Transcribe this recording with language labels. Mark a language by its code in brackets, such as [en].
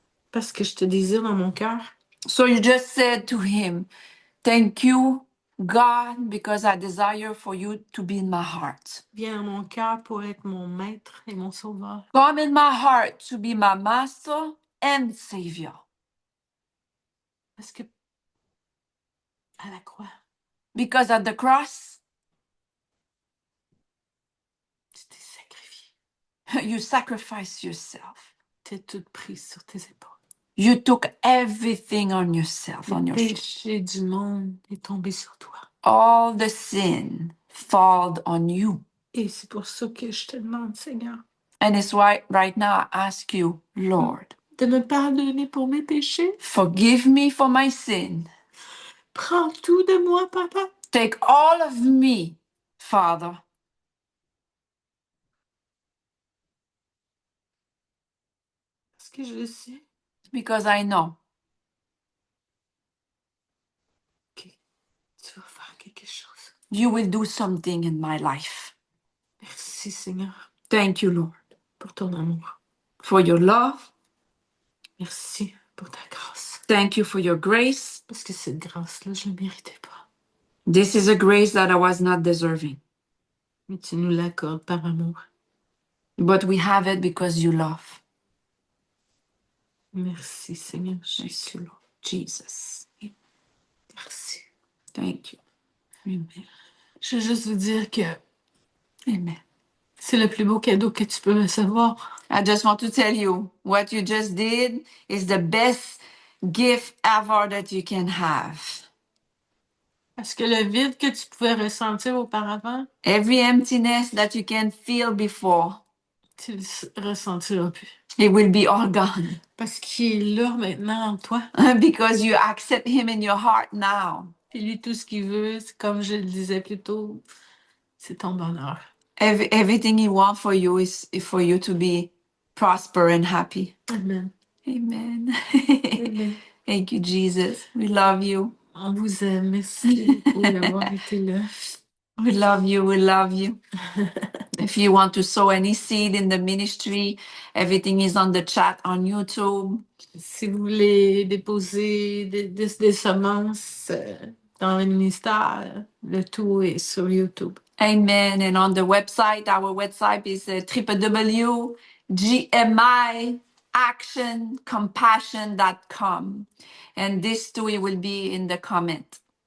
[fr] Parce que je te désire dans mon cœur. [en] So you just said to him, thank you, God, because I desire for you to be in my heart. [fr] Viens à mon cœur pour être mon maître et mon sauveur. [en] Come in my heart to be my master and savior. [fr] Parce que à la croix, [en] Because at the cross, [fr] tu t'es sacrifié. [en] you sacrificed yourself. [fr] Tu as tout pris sur tes épaules. [en] You took everything on yourself, on [fr] Le [en] your shoulders. [fr] péché du monde est tombé sur toi. [en] All the sin fall on you. [fr] Et c'est pour ça que je te demande, Seigneur, [en] And it's why right now I ask you, Lord, [fr] de me pardonner pour mes péchés. [en] forgive me for my sin. [fr] Prends tout de moi, Papa. [en] Take all of me, Father. [fr] Parce que je sais [en] Because I know [fr] que tu vas faire quelque chose. [en] you will do something in my life. [fr] Merci, Seigneur, [en] Thank you, Lord, [fr] pour ton amour. [en] for your love. [fr] Merci pour ta grâce. [en] Thank you for your grace. [fr] Parce que cette grâce-là, je ne la méritais pas. [en] This is a grace that I was not deserving. [fr] Mais tu nous l'accordes par amour. [en] But we have it because you love. [fr] Merci, Seigneur [en] Thank [fr] Jésus. [en] you, Lord Jesus. [fr] Merci. [en] Thank you. Amen. [fr] Je veux juste vous dire que [en] Amen. [fr] c'est le plus beau cadeau que tu peux recevoir. [en] I just want to tell you what you just did is the best gift ever that you can have. [fr] Parce que le vide que tu pouvais ressentir auparavant, [en] Every emptiness that you can feel before, [fr] tu le ressentiras plus. [en] it will be all gone [fr] Parce qu'il est là maintenant en toi. [en] because you accept him in your heart now. [fr] Puis lui, tout ce qu'il veut, c'est comme je le disais plus tôt, c'est ton bonheur. [en] Everything he wants for you is for you to be prosper and happy. Amen. Amen. Amen. Thank you, Jesus. We love you. [fr] On vous aime. Merci beaucoup d'avoir été là. [en] We love you. We love you. If you want to sow any seed in the ministry, everything is on the chat on YouTube. [fr] Si vous voulez déposer des semences dans le ministère, le tout est sur YouTube. [en] Amen. And on the website, our website is www.gmiactioncompassion.com. And this too will be in the comment.